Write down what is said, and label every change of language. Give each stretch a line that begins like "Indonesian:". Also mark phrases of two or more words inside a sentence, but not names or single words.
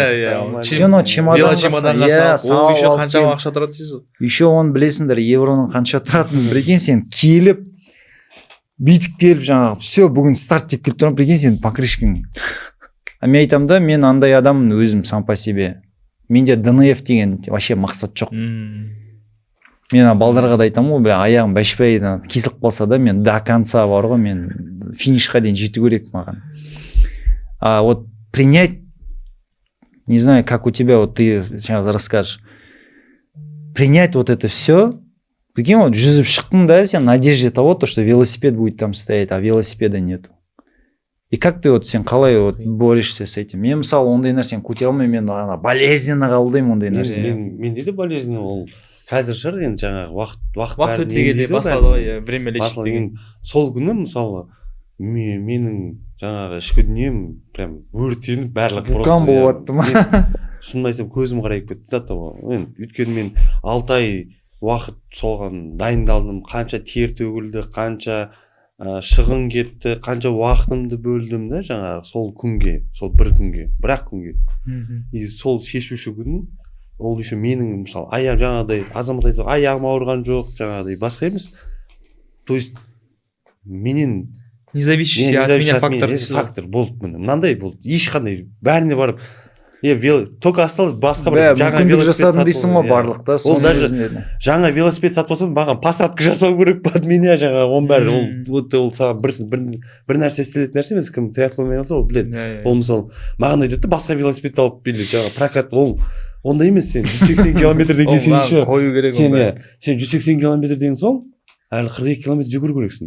Kazakh: Иә. Сен оны чемоданға салып, еще қаншама ақша тұрады дейсіз. Еще оны білесіңдер, евроның қанша тұратынын. Прикинь, сен келіп бүйтіп келіп жаңағы все бүгін старт деп келіп тұрмын, прикинь, сен покрышкаң. Мен айтамын да, мен андай адаммын өзім
Russian: сам по себе.
Kazakh: Менде ДНФ деген вообще мақсат жоқ. Мен балдарға да айтамын ғой, аяғым бәшпәй кесіліп қалса да, мен
Russian: до конца
Kazakh: бар ғой, мен финишқа дейін жету керек маған.
Russian: Вот принять, не знаю, как у тебя, вот ты сейчас расскажешь, принять вот это все, прикинь, вот
Kazakh: жүзіп шықтың да, сен
Russian: надежде того, что велосипед будет там стоять, а велосипеда нету. И как ты вот
Kazakh: сен қалай
Russian: вот борешься с этим?
Kazakh: Мен мысалы ондай нәрсені көтере алмаймын, мен болезненно қабылдаймын ондай нәрсені. Менде де болезненно ол. Қазір шығар енді жаңағы уақыт өте келе бастады ғой,
Russian: время лечит деген.
Kazakh: Сол күні мысалы менің жаңағы ішкі дүнием прям өртеніп барлық вулкан болып жатты ма? Шынын айтсам көзім қарайып кетті да. Өйткені мен 6 ай уақыт солған дайындалдым, қанша тер төгілді, қанша шығын кетті, қанша уақытымды бөлдім да жаңағы сол күнге, сол бір күнге, бір-ақ күнге. И сол шешуші күн ол еще менің мысалы аяқ жаңағыдай азамат айтса аяғым ауырған жоқ, жаңағыдай басқа емес.
Russian: То есть менен независящий от меня
Kazakh: фактор болды міне. Мынандай болды. Ешқандай бәріне барып
Russian: только осталось
Kazakh: басқа бір жаңа велосипед жасадым дейсің ғой барлықта. Ол даже жаңа велосипед сатып алсам маған посадка жасау керек
Russian: под меня
Kazakh: жаңағы оның бәрі. Ол саған бір нәрсе істелетін нәрсе емес. Кім триатлонмен алса ол біледі. Ол мысалы маған айтады да басқа велосипед алып бер жаңағы прокат. Ол ондай емес. Сен 180 километрден кейін қою керек. Сен 180 километрден соң әлі 42 километр жүгіру керексің.